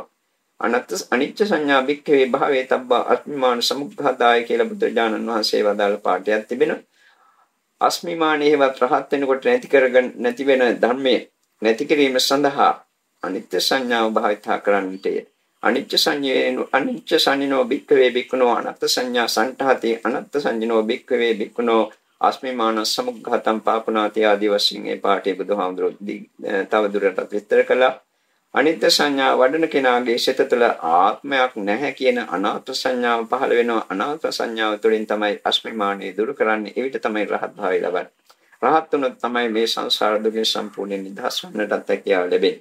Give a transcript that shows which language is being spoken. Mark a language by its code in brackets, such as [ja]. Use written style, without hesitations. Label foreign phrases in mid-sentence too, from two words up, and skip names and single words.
[pi] අනිත්‍ය සංඥා භික්ඛවේ භාවේ තබ්බා අස්මිමාන සමුක්ඛාදාය [si] කියලා බුදුරජාණන් වහන්සේ වදාළ පාඩයක් තිබෙනවා. අස්මිමානේවත් රහත් වෙනකොට නැති වෙන ධර්මයේ නැති කිරීම සඳහා අනිත්‍ය සංඥාව භාවිතා කරන්නටය. [pi] අනිත්‍ය සංඥෝ භික්ඛවේ භික්ඛුනෝ අනත්ත් සංඥා සංඨාති අනත්ත් සංඥෝ භික්ඛවේ භික්ඛුනෝ අස්මිමාන සමුක්ඛාතම් පාපනාති [si] ආදී වශයෙන් මේ පාඩේ බුදුහාමුදුරුවෝ තව දුරටත් විස්තර කළා. අනිත්‍ය සංඥා වඩන කෙනාගේ සිත තුළ ආත්මයක් නැහැ කියන අනාත්ම සංඥාව පහළ වෙනවා. අනාත්ම සංඥාව තුළින් තමයි අස්මිමානිය දුරු කරන්නේ. එවිට තමයි රහත් භාවය ලබන්නේ. රහත් වුණොත් තමයි මේ සංසාර දුකෙන් සම්පූර්ණයෙන් නිදහස් වන්නට හැකියාව ලැබෙන්නේ.